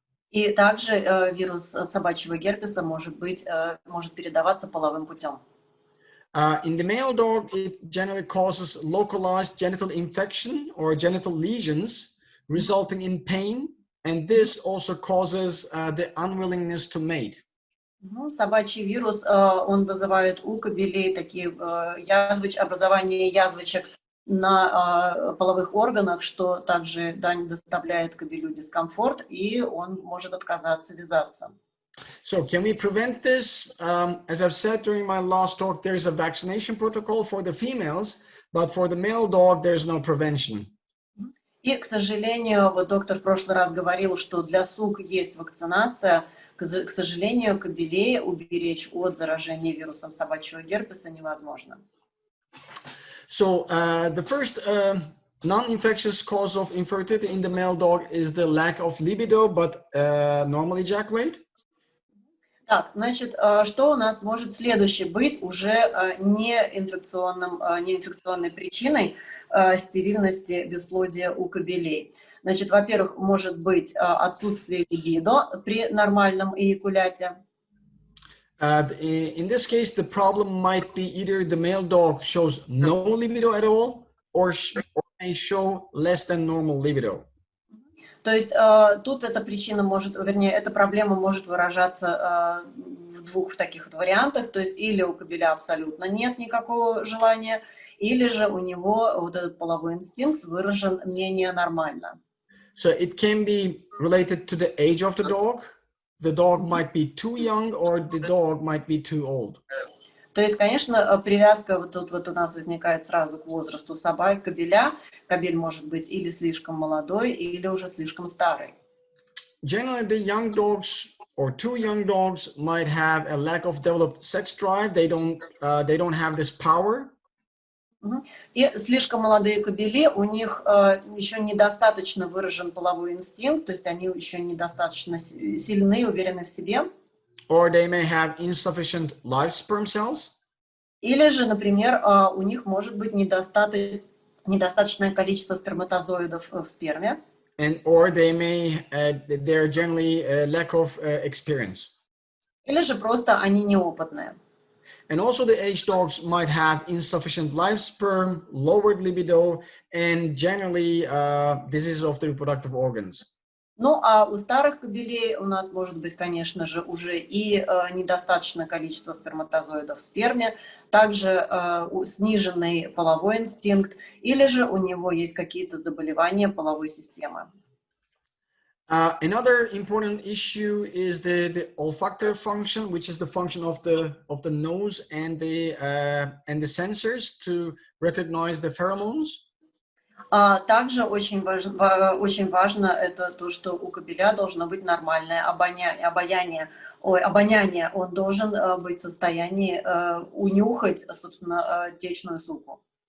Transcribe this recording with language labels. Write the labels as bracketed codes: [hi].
[ru] И также вирус собачьего герпеса может передаваться половым путем. [en] In the male dog, it generally causes localized genital infection or genital lesions, resulting in pain, and this also causes the unwillingness to mate. [ru] Собачий вирус, он вызывает у кобелей такие образование язвочек на половых органах, что также доставляет кобелю дискомфорт, и он может отказаться вязаться. [en] So can we prevent this? As I've said during my last talk, there's a vaccination protocol for the females, but for the male dog, there's no prevention. [ru] И, к сожалению, вот доктор в прошлый раз говорил, что для сук есть вакцинация. К сожалению, кобелей уберечь от заражения вирусом собачьего герпеса невозможно. [en] So the first non-infectious cause of infertility in the male dog is the lack of libido, but normal ejaculate. [ru] Так, значит, что у нас может следующее быть уже неинфекционной причиной стерильности бесплодия у кобелей? Значит, во-первых, может быть отсутствие либидо при нормальном эякуляте. [en] In this case, the problem might be either the male dog shows no libido at all, or may show less than normal libido. [ru] То есть тут эта причина может, вернее, эта проблема может выражаться в двух таких вот вариантах. То есть или у кобеля абсолютно нет никакого желания, или же у него вот этот половой инстинкт выражен менее нормально. [en] So it can be related to the age of the dog. The dog might be too young, or the dog might be too old. [ru] То есть, конечно, привязка вот тут вот у нас возникает сразу к возрасту собак, кобеля. Кобель может быть или слишком молодой, или уже слишком старый. [en] Generally, the young dogs or too young dogs might have a lack of developed sex drive. They don't have this power. [ru] И слишком молодые кобели, у них еще недостаточно выражен половой инстинкт, то есть они еще недостаточно сильны, уверены в себе. [en] Or they may have insufficient live sperm cells. [ru] Или же, например, у них может быть недостаточное количество сперматозоидов в сперме. [en] Or they're generally lack of experience. [ru] Или же просто они неопытные. [en] And also the age dogs might have insufficient live sperm, lowered libido, and generally diseases of the reproductive organs. [ru] Ну, а у старых кобелей у нас может быть, конечно же, уже и недостаточное количество сперматозоидов в сперме, также сниженный половой инстинкт, или же у него есть какие-то заболевания половой системы. [en] Another important issue is the olfactory function, which is the function of the nose and the sensors to recognize the pheromones. [ru] Также очень важно это то, что у кобеля должно быть нормальное обоняние. Он должен быть в состоянии унюхать, собственно, течную суку.